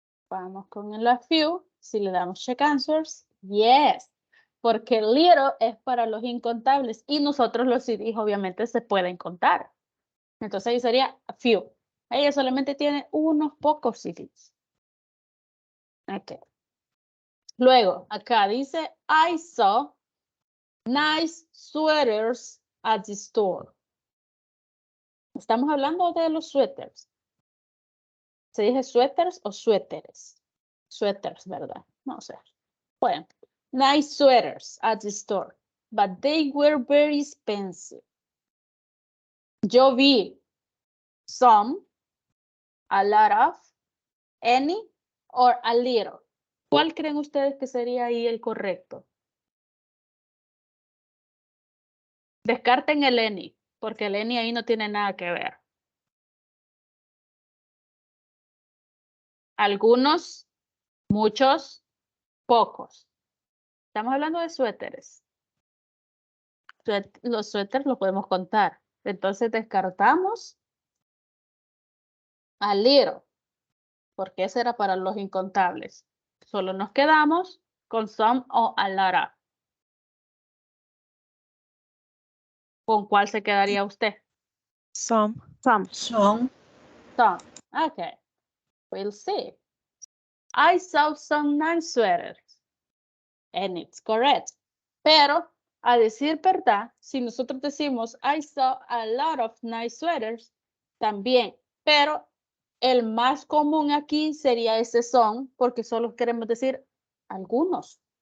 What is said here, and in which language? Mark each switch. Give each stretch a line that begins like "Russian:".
Spanish: Vamos con el a few. Si le damos
English: check answers, yes.
Spanish: Porque little es para los incontables y nosotros los CDs obviamente se pueden contar. Entonces ahí sería a few. Ella solamente tiene unos pocos CDs. Ok. Luego, acá dice,
English: I saw nice sweaters at the store.
Spanish: Estamos hablando de los suéteres. ¿Se dice suéteres o suéteres? Suéteres, ¿verdad? No sé.
English: Bueno, nice sweaters at the store, but they were very expensive. Yo vi some, a lot of, any, or a little.
Spanish: ¿Cuál creen ustedes que sería ahí el correcto? Descarten el any, porque el any ahí no tiene nada que ver. Algunos, muchos, pocos. Estamos hablando de suéteres. Los suéteres los podemos contar. Entonces descartamos a little, porque ese era para los incontables. Solo nos quedamos con some o a lot of. ¿Con cuál se quedaría usted?
English: Some.
Spanish: Son.
English: Some. Okay. We'll see. I saw some nice sweaters. And it's correct.
Spanish: Pero, a decir verdad, si nosotros decimos
English: I saw a lot of nice sweaters,
Spanish: también. Pero el más común aquí sería ese son, porque solo queremos decir algunos.